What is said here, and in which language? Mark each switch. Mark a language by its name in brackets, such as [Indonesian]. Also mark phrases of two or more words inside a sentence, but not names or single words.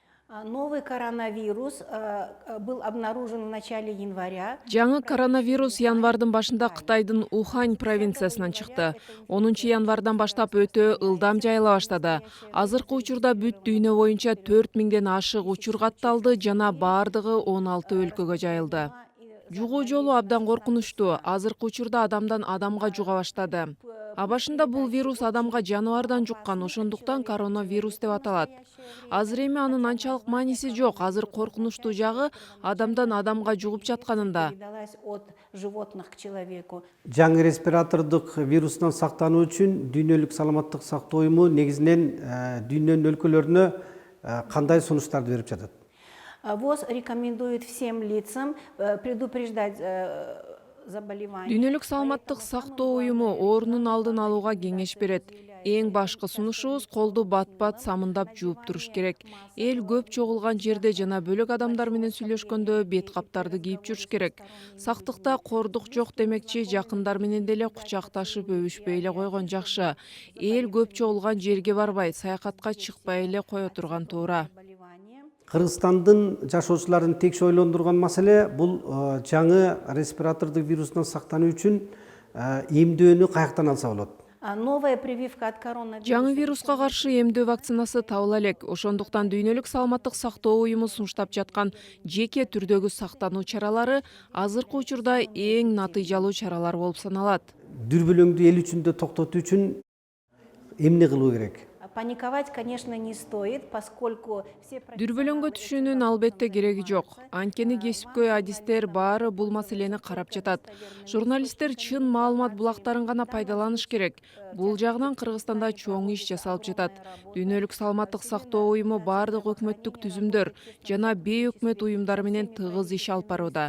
[Russian] Новый коронавирус был обнаружен в начале января. [Kyrgyz] Жаңы коронавирус январдын башында Кытайдын Ухань провинциясынан чыкты. 10 январдан баштап өтө ылдам жайыла баштады. Азыркы учурда бүт дүйнө боюнча 4000ден ашык учур катталды жана баардыгы 16 өлкөгө жайылды. Жугуу жолу абдан коркунучтуу. Азыркы учурда адамдан адамга жуга баштады. Башында бул вирус адамга жаныбардан жуккан, ошондуктан коронавирус деп аталат. Азыр эми анын анчалык мааниси жок. Азыр коркунучтуу жагы адамдан адамга жугуп жатканында. [Russian] Передалась от животных к человеку. [Kyrgyz] Жаңы респиратордук вирустан сактануу үчүн дүйнөлүк саламаттык сактоо уюму негизинен дүйнөнүн өлкөлөрүнө кандай сунуштарды берип жатат? [Russian] ВОЗ рекомендует всем лицам предупреждать заболевания. [Kyrgyz] Дүйнөлүк саламаттык сактоо уюму оорунун алдын алууга кеңеш берет. Эң башкы сунушубуз колду бат-бат самындап жууп туруш керек. Эл көп чогулган жерде жана бөлөк адамдар менен сүйлөшкөндө бет каптарды кийип жүрүш керек. Сактыкта кордук жок демекчи, жакындар менен деле кучакташып өбүшпөй эле койгон жакшы. Эл көп чогулган жерге барбай, саякатка чыкпай эле кое турган туура. Кыргызстандын жашоочуларын текши ойлондурган маселе бул жаңы респиратордук вирустан сактануу үчүн эмдөөнү каяктан алса болот? [Russian] Новая прививка от коронавируса. [Kyrgyz] Жаңы вируска каршы эмдөө вакцинасы табыла элек. Ошондуктан дүйнөлүк саламаттык сактоо уюму сунуштап жаткан жеке түрдөгү сактануу чаралары азыркы учурда эң натыйжалуу чаралар болуп саналат. Дүрбөлөңдү эл ичинде токтотуу үчүн эмне кылуу керек? [Russian] Паниковать, конечно, не стоит, поскольку все [Kyrgyz] Дүрбөлөңгө түшүүнүн албетте кереги жок. Анткени кесипкөй адистер баары бул маселени карап жатат. Журналисттер чын маалымат булактарын гана пайдаланыш керек. Бул жагынан Кыргызстанда чоң иш жасалып жатат. Дүйнөлүк саламаттык сактоо уюму баардык өкмөттүк түзүмдөр жана бейөкмөт уюмдар менен тыгыз иш алып барууда.